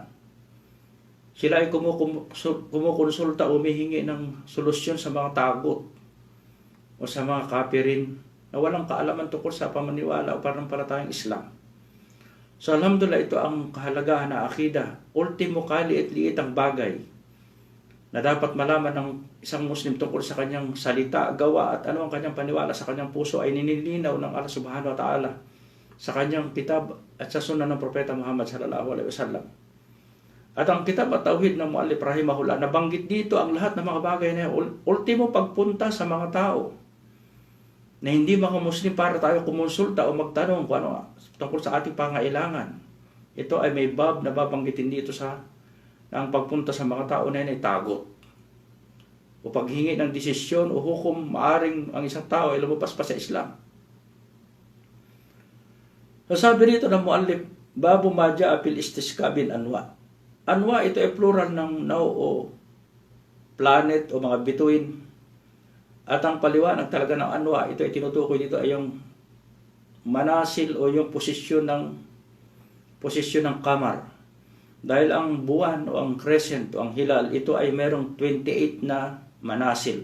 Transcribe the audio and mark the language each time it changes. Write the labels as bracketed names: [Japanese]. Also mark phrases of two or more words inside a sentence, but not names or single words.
[Filipino] Sila ay kumukonsulta o humihingi ng solusyon sa mga tagot o sa mga kapirin na walang kaalaman tungkol sa pamaniwala o pananampalatayang Islam. So alhamdulillah, ito ang kahalagahan ng akida. Ultimo, kaliit-liit ang bagay na dapat malaman ng isang Muslim tungkol sa kanyang salita, gawa at ano ang kanyang paniwala sa kanyang puso ay ninilinaw ng Allah [Arabic] سبحانه وتعالى [Filipino] sa kanyang kitab at sa sunnah ng Propeta Muhammad [Arabic] صلى الله عليه وسلم. [Filipino] At ang kitab at tauhid ng muallif rahimahullah, nabanggit dito ang lahat ng mga bagay na ultimo pagpunta sa mga tao na hindi mga Muslim para tayo kumonsulta o magtanong kung ano tungkol sa ating pangailangan. Ito ay may bab na babanggitin dito sa na ang pagpunta sa mga tao na yun ay tagot o paghingi ng desisyon o hukom, maaring ang isang tao ay lumabas pa sa Islam. So sabi rito ng muallif, [Arabic] باب ما جاء في الاستسقاء بالأنواء. [Filipino] Anwa, ito ay plural ng naw o planet o mga bituin. At ang paliwanag talaga ng anwa, ito ay tinutukoy dito ay yung manasil o yung posisyon ng kamar. Dahil ang buwan o ang crescent o ang hilal, ito ay merong 28 na manasil.